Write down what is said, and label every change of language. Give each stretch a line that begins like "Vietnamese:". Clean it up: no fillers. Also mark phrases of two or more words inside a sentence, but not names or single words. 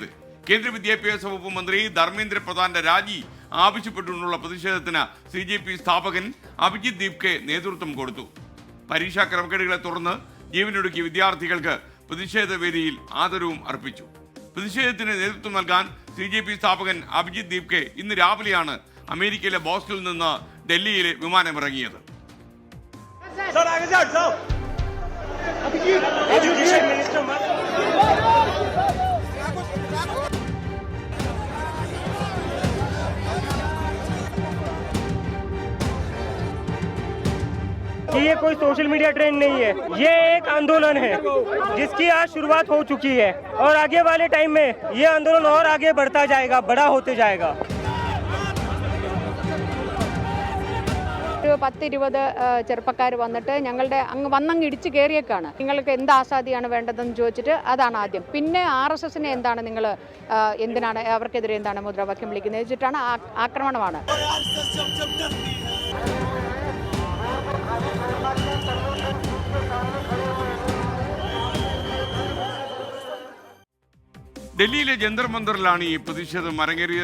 Malayalam: കേന്ദ്ര വിദ്യാഭ്യാസ വകുപ്പ് മന്ത്രി ധർമ്മേന്ദ്ര പ്രധാന്റെ രാജി ആവശ്യപ്പെട്ടുകൊണ്ടുള്ള പ്രതിഷേധത്തിന് CJP സ്ഥാപകൻ അഭിജിത് ദീപ്കെ നേതൃത്വം കൊടുത്തു. പരീക്ഷാ ക്രമക്കേടുകളെ തുടർന്ന് ജീവനൊടുക്കിയ വിദ്യാർത്ഥികൾക്ക് പ്രതിഷേധ വേദിയിൽ ആദരവും അർപ്പിച്ചു. പ്രതിഷേധത്തിന് നേതൃത്വം നൽകാൻ CJP സ്ഥാപകൻ അഭിജിത് ദീപ്കെ ഇന്ന് രാവിലെയാണ് അമേരിക്കയിലെ ബോസ്റ്റണിൽ നിന്ന് ഡൽഹിയിലെ വിമാനമിറങ്ങിയത്.
Hindi: एजुकेशन मिनिस्टर कि ये कोई सोशल मीडिया ट्रेंड नहीं है, ये एक आंदोलन है जिसकी आज शुरुआत हो चुकी है और आगे वाले टाइम में ये आंदोलन और आगे बढ़ता जाएगा, बड़ा होते जाएगा.
Malayalam: 10-20 ചെറുപ്പക്കാർ വന്നിട്ട് ഞങ്ങളുടെ അങ്ങ് ഇടിച്ച് കയറിയേക്കാണ്. നിങ്ങൾക്ക് എന്ത് ആസാദിയാണ് വേണ്ടതെന്ന് ചോദിച്ചിട്ട് അതാണ് ആദ്യം. പിന്നെ RSSനെ എന്താണ് നിങ്ങൾ എന്തിനാണ് അവർക്കെതിരെ എന്താണ് മുദ്രാവാക്യം വിളിക്കുന്നത് വെച്ചിട്ടാണ് ആക്രമണമാണ്. ഡൽഹിയിലെ ജന്തർ മന്ദറിലാണ് ഈ പ്രതിഷേധം അരങ്ങേറിയത്.